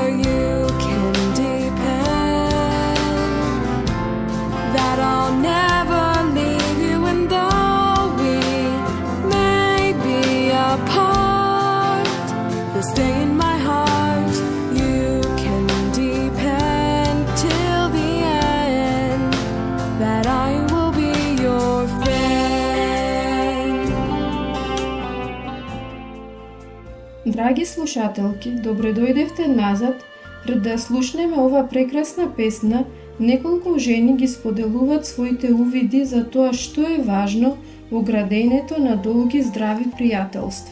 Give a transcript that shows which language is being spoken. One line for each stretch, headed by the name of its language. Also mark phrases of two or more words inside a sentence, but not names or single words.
English: You can depend that I'll never leave you, and though we may be apart, you'll stay in my heart. You can depend till the end that I will be your friend.
Macedonian: Драги слушателки, добре дојдевте назад. Пред да слушнеме ова прекрасна песна, неколку жени ги споделуваат своите увиди за тоа што е важно во градењето на долги здрави пријателства.